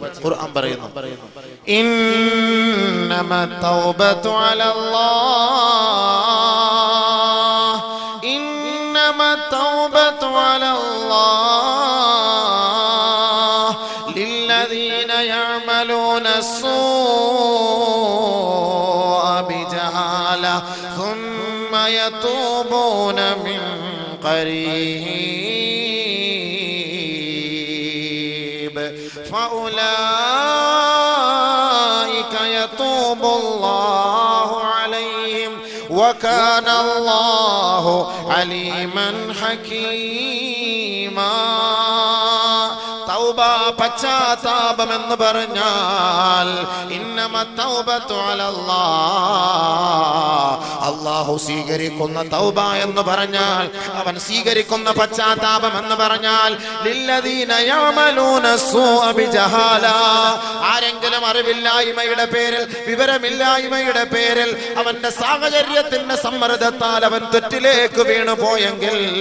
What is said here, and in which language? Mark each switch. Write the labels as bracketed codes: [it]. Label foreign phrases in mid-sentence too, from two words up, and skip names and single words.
[ml] ഖുർആൻ പറയുന്നു, [ar] إنما التوبة على الله إنما التوبة على الله للذين يعملون السوء بجهالة ثم يتوبون من قريب فأولئك يتوب الله عليهم وكان الله عليما حكيما. [ml] തൗബ പശ്ചാത്താപം എന്ന് പറഞ്ഞാൽ [ar] إنما التوبة على الله, [ml] അല്ലാഹു സ്വീകരിക്കുന്ന തൗബ എന്ന് പറഞ്ഞാൽ, അവൻ സ്വീകരിക്കുന്ന പശ്ചാത്താപം എന്ന് പറഞ്ഞാൽ [ar] للذين يعملون السوء بجهالة, [ml] ആരെങ്കിലും അറിവില്ലായ്മയുടെ പേരിൽ, വിവരമില്ലായ്മയുടെ പേരിൽ, അവന്റെ സാഹചര്യത്തിന്റെ സമ്മർദ്ദത്താൽ അവൻ തെറ്റിലേക്ക് വീണു പോയെങ്കിൽ